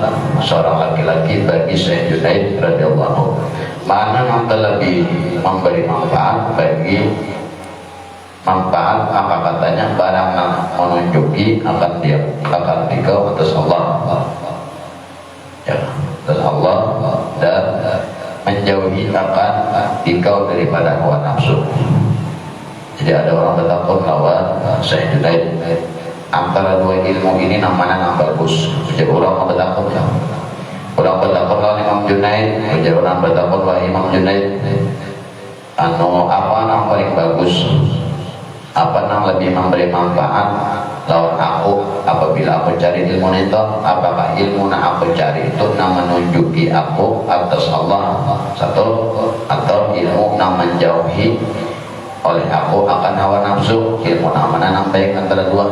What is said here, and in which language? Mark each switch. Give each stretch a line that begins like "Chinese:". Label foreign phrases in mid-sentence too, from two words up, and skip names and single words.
Indonesian: seorang laki-laki bagi Sayyid Junaid radhiyallahu mana yang lebih memberi manfaat bagi manfaat apa katanya barang yang menunjuki akan dia akan dikau atas Allah ya atas Allah dan menjauhi akan dikau daripada hawa nafsu. Jadi ada orang
Banjar: bertakun lawan
Indonesian: Sayyid Junaid antara dua ilmu ini namanya yang bagus. Jadi orang bertakun ya orang
Banjar: bertakun lawan
Indonesian: Imam Junaid, jadi orang
Banjar: bertakun lawan
Indonesian: Imam Junaid anu apa yang paling bagus, apa yang lebih memberi manfaat lawan aku apabila aku cari ilmu itu, apakah ilmu yang aku cari itu yang menunjuki aku atas Allah satu, atau ilmu yang menjauhi oleh aku akan hawa nafsu, ilmu yang mana yang baik antara dua.